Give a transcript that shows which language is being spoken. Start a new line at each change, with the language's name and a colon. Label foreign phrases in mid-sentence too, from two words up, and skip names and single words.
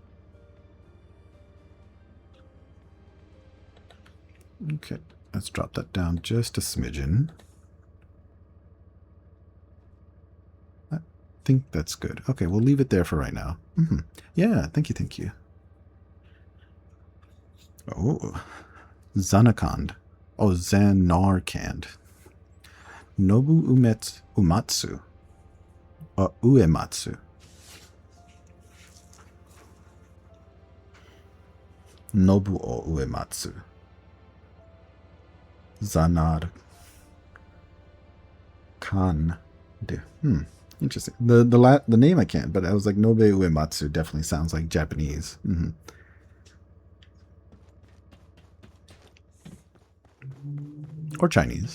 English: Okay, let's drop that down just a smidgen. think that's good. Okay, we'll leave it there for right now. Yeah, thank you, thank you. Oh, Zanarkand. Oh, Zanarkand. Nobu Umatsu. Uematsu. Nobu o Uematsu. Zanar Khan. Interesting. The name I can't, but I was like Nobe Uematsu definitely sounds like Japanese. Or Chinese.